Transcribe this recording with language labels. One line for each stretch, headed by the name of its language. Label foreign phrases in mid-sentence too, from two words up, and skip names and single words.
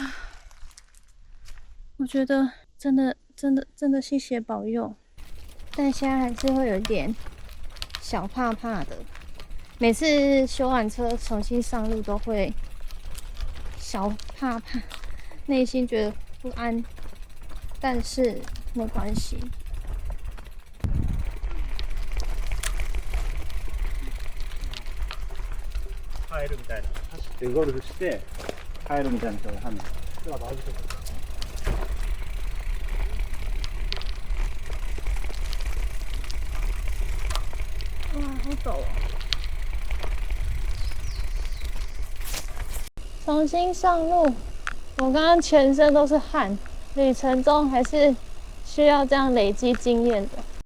Chinese: 我觉得真的谢谢保佑。但现在还是会有一点小怕怕的，每次修完车重新上路都会小怕怕，内心觉得不安，但是没关系。
Japanese: 帰るみたいな、走ってゴルフして帰るみたいな人が犯人。
Chinese: 哇，好陡哦！重新上路，我刚刚全身都是汗， 旅程中还是需要这样累积经验的。